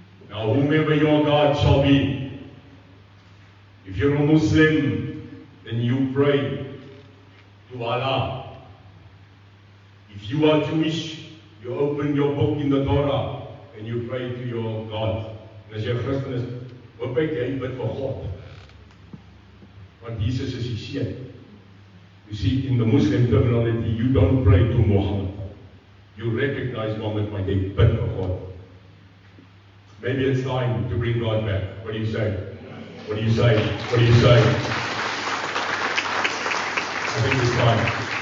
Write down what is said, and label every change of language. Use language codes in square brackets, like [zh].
[en] Now, whomever your God shall be, if you're a Muslim, then you pray to Allah. If you are Jewish, you open your book in the Torah and you pray to your God. [af] En as jy 'n Christen is, hoop ek jy bid vir God. Want Jesus is die seun. [en] You see, in the Muslim terminology, you don't pray to Muhammad. You recognize Muhammad by the bid for God. Maybe it's time to bring God back. What do you say? What do you say? What do you say? I think it's time.